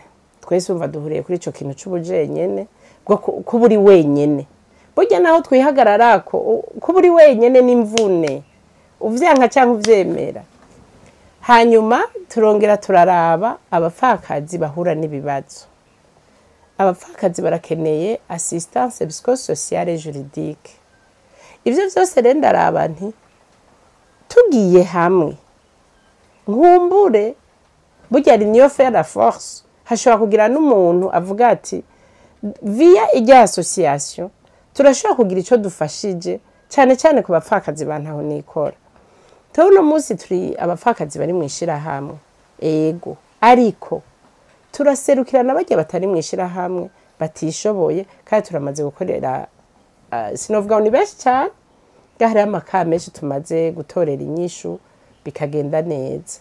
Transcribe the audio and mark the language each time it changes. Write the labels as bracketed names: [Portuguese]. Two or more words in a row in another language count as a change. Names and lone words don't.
[Rundi] twese umva duhuriye kuri ico kintu c'ubujenyene bwo kuburi wenyene burya naho twihagararako kuburi wenyene n'imvune uvyanka canke uvyemera hanyuma turongera turaraba abapfakazi bahura n'ibibazo abapfakazi barakeneye [French] assistance psychosociale et juridique [Rundi] ivyo vyose rero ndaraba nti tugiye hamwe nkumbure burya [French] l'union fait la force [Rundi] hashobora kugira n'umuntu avuga ati via ijya association turashobora kugira ico dufashije cyane cyane ku bapfakazi bantaho nikora. Tuno munsi turi abapfakazi bari mwishira hamwe ego ariko turaserukirana bajya batari mwishira hamwe batishoboye kandi turamaze gukorera sinovuga ni benshi cyane gahari amaka menshi tumaze gutorera inyishu bikagenda neza.